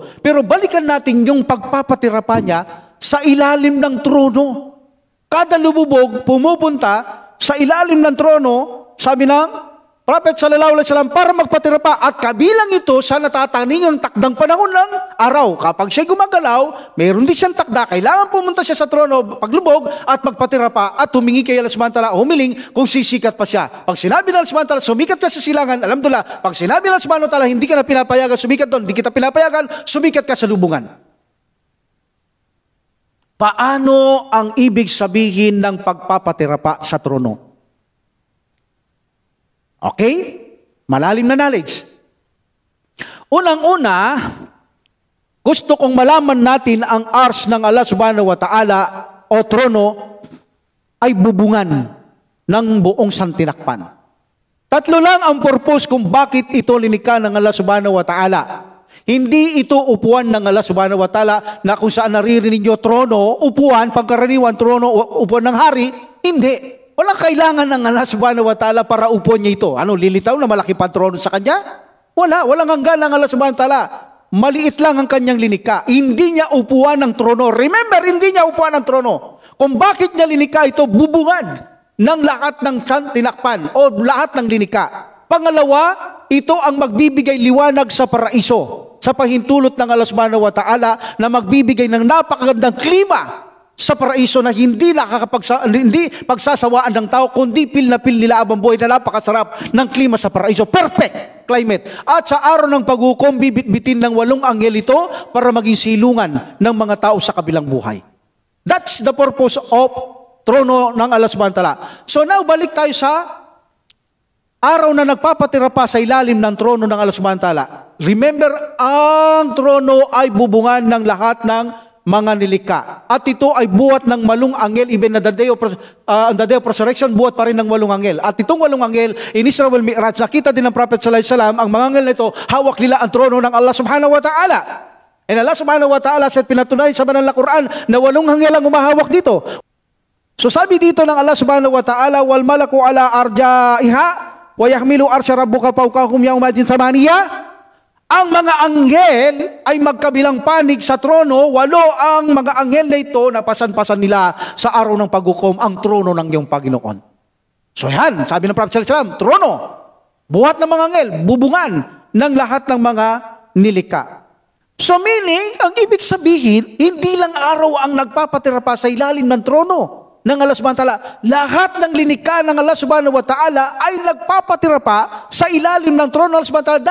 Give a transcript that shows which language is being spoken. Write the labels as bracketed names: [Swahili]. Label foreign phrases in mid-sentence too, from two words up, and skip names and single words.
[Filipino] Pero balikan natin yung pagpapatira pa niya sa ilalim ng trono. Kada lumubog pumupunta sa ilalim ng trono, sabi ng Prophet [Arabic] صلى الله عليه وسلم, [Filipino] para magpatira pa. At kabilang ito sa natataning ang takdang panahon ng araw. Kapag siya gumagalaw, mayroon din siyang takda. Kailangan pumunta siya sa trono, paglubog, at magpatira pa. At humingi kay Allah [Arabic] سبحانه وتعالى, [Filipino] humiling kung sisikat pa siya. Pag sinabi ng Allah [Arabic] سبحانه وتعالى, [Filipino] sumikat ka sa silangan, alhamdulillah. Pag sinabi ng Allah [Arabic] سبحانه وتعالى, [Filipino] hindi ka na pinapayagan, sumikat doon, hindi kita pinapayagan, sumikat ka sa lubungan. Paano ang ibig sabihin ng pagpapatira pa sa trono? Okay? Malalim na knowledge. Unang-una, gusto kong malaman natin ang ars ng Allah [Arabic] سبحانه وتعالى [Filipino] o trono ay bubungan ng buong santinakpan. Tatlo lang ang purpose kung bakit ito linikha ng Allah [Arabic] سبحانه وتعالى. [Filipino] Hindi ito upuan ng Allah [Arabic] سبحانه وتعالى [Filipino] na kung saan naririnig nyo trono, upuan, pagkaraniwan trono, upuan ng hari. Hindi. Walang kailangan ng Allah [Arabic] سبحانه وتعالى [Filipino] para upuan niya ito. Ano, lilitaw na malaki pa trono sa kanya? Walang hanggan ng Allah [Arabic] سبحانه وتعالى. [Filipino] Maliit lang ang kanyang linika. Hindi niya upuan ng trono. Remember, hindi niya upuan ng trono. Kung bakit niya linika ito, bubungan ng lahat ng tinakpan o lahat ng linika. Pangalawa, ito ang magbibigay liwanag sa paraiso. Sa pahintulot ng Allah [Arabic] سبحانه وتعالى [Filipino] na magbibigay ng napakagandang klima sa paraiso na hindi pagsasawaan ng tao, kundi pil na pil nila abang buhay na napakasarap ng klima sa paraiso. [English] Perfect climate. [Filipino] At sa araw ng paghukom, bibit-bitin ng 8 anghel ito para maging silungan ng mga tao sa kabilang buhay. [English] That's the purpose of [Filipino] trono ng Allah [Arabic] سبحانه وتعالى. [Filipino] So now, balik tayo sa araw na nagpapatira pa sa ilalim ng trono ng Allah [Arabic] سبحانه وتعالى. [Filipino] Remember, ang trono ay bubungan ng lahat ng mga nilikha. At ito ay buhat ng 8 anghel, even na [English] the day of resurrection, [Filipino] buhat pa rin ng 8 anghel. At itong 8 anghel, in Israel Mi'raj, nakita din ng Prophet [Arabic] صلى الله عليه وسلم, [Filipino] ang mga anghel na ito, hawak nila ang trono ng Allah [Arabic] سبحانه وتعالى. [English] And Allah [Arabic] سبحانه وتعالى [English] said, [Filipino] pinatunayan sa banal na Quran, na 8 anghel ang umahawak dito. So sabi dito ng Allah [Arabic] سبحانه وتعالى, والملك على أرجائها ويحمل عرش ربك فوقهم يومئذ ثمانية. [Filipino] Ang mga anghel ay magkabilang panig sa trono, 8 ang mga anghel na ito na pasan-pasan nila sa araw ng paghukom ang trono ng iyong Panginoon. So yan, sabi ng Prophet [Arabic] صلى الله عليه وسلم, [Filipino] trono, buhat ng mga anghel, bubungan ng lahat ng mga nilikha. So meaning, ang ibig sabihin, hindi lang araw ang nagpapatira pa sa ilalim ng trono ng Allah [Arabic] سبحانه وتعالى. [Filipino] Lahat ng linikha ng Allah [Arabic] سبحانه وتعالى [Filipino] ay nagpapatira pa sa ilalim ng trono ng Allah [Arabic] سبحانه وتعالى.